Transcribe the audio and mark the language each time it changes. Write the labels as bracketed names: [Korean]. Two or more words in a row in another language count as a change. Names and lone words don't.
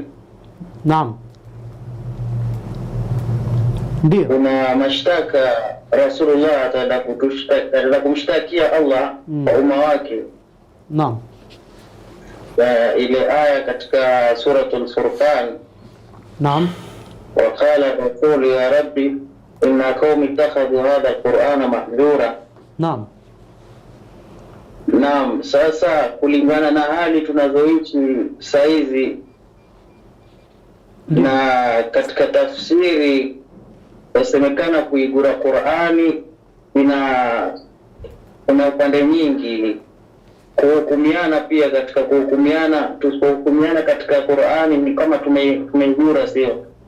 [Swahili] Naam. Ndio. Kuna mashtaka Rasulullah ataenda kumshtakia Allah kwa umma wake. Naam. Ile aya katika suratul Furqan. Naam. [Arabic] وقال الرسول يا ربي إن قوم اتخذوا هذا القرآن محذورا. [Swahili] Naam. Naam, sasa kulingana na hali tunazoishi saizi na katika tafsiri yasemekana kuigura Qur'ani kuna upande nyingi, kuhukumiana pia katika tusipohukumiana katika Qur'ani ni kama tumeigura, sio?